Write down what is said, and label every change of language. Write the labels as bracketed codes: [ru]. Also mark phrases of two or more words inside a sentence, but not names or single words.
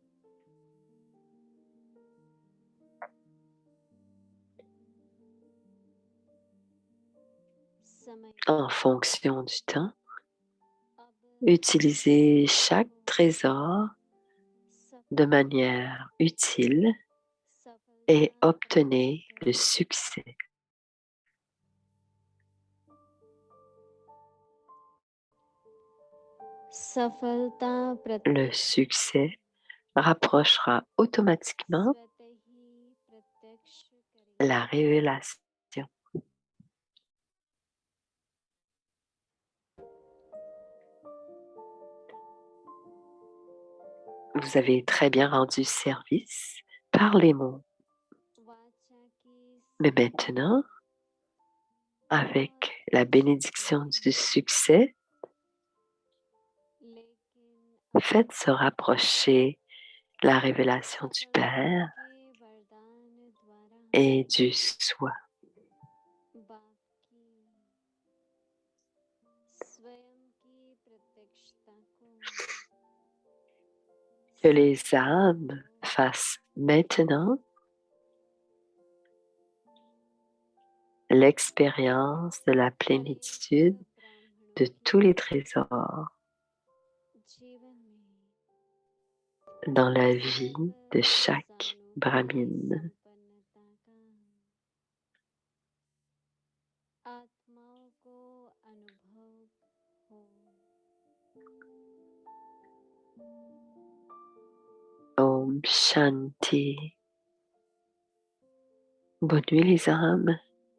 [fr] En fonction du temps, utilisez chaque trésor de manière utile et obtenez le succès. [hi] सफलता [fr] Le succès rapprochera automatiquement [hi] स्वतः ही प्रत्यक्ष करें। [fr] la révélation. Vous avez très bien rendu service par les mots. [hi] वाचा की [fr] Mais maintenant, avec la bénédiction du succès, [hi] लेकिन [fr] faites se rapprocher la révélation du Père [hi] के वरदान द्वारा [fr] et du soi. [hi] बाप की स्वयं की प्रत्यक्षता को [fr] Que les âmes fassent maintenant l'expérience de la plénitude de tous les trésors [hi] जीवन में [fr] dans la vie de chaque brahmine. [hi] संपन्नता का आत्माओं को अनुभव हो। Om Shanti. [fr] Bonne nuit les âmes.